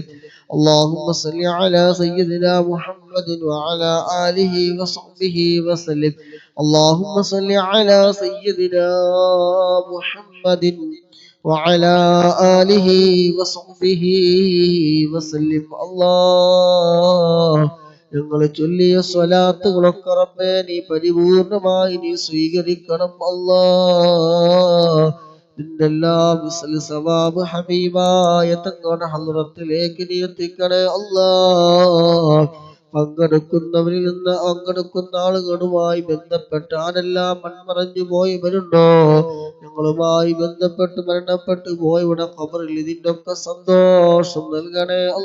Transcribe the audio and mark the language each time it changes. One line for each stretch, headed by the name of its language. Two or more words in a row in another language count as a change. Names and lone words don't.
Arabic: اللهم صل على سيدنا محمد وعلى آله وصحبه وسلم. اللهم صل على سيدنا محمد وعلى آله وصحبه وسلم.
Malayalam: الله ഞങ്ങൾ ചൊല്ലിയ സ്വലാത്തുകളൊക്കെ റബ്ബേ നീ പരിപൂർണമായി നീ സ്വീകരിക്കണം. അല്ലാഹ് നിന്റെ എല്ലാ
Arabic: مثل ثواب
Malayalam: ഹബീബായ തങ്ങളുടെ ഹദ്റത്തിലേക്ക് നീ എത്തിക്കണേ. അല്ലാഹ് പങ്കെടുക്കുന്നവരിൽ നിന്ന് പങ്കെടുക്കുന്ന ആളുകളുമായി ബന്ധപ്പെട്ട് ആരെല്ലാം മൺമറഞ്ഞു പോയവരുണ്ടോ, ഞങ്ങളുമായി ബന്ധപ്പെട്ട് മരണപ്പെട്ടു പോയവിടെ ഖബറിൽ ഇതിന്റെ ഒക്കെ സന്തോഷം നൽകണേ.